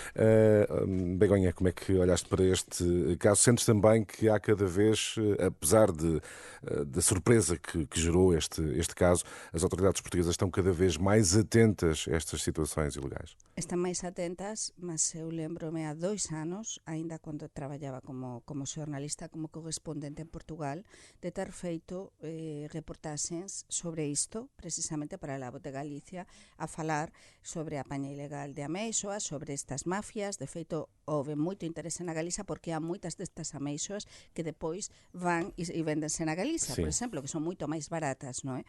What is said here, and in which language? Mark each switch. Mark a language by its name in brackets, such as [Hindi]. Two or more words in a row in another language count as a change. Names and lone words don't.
[Portuguese] Begonha, como é que olhaste para este caso? Sentes também que há cada vez, apesar da surpresa que gerou este caso, as autoridades portuguesas estão cada vez mais atentas a estas situações ilegais? [Galician] Están máis atentas, mas [Portuguese] eu lembro-me há 2 anos, ainda quando [Galician] traballaba como xornalista, como correspondente en Portugal, de ter feito reportaxes sobre isto, precisamente para a Voz de Galicia, a falar sobre a paña ilegal de ameixoas, sobre estas mafias. De feito, houve moito interese na Galiza porque há moitas destas ameixoas que depois van e vendense na Galiza, por exemplo, que son moito máis baratas, non é?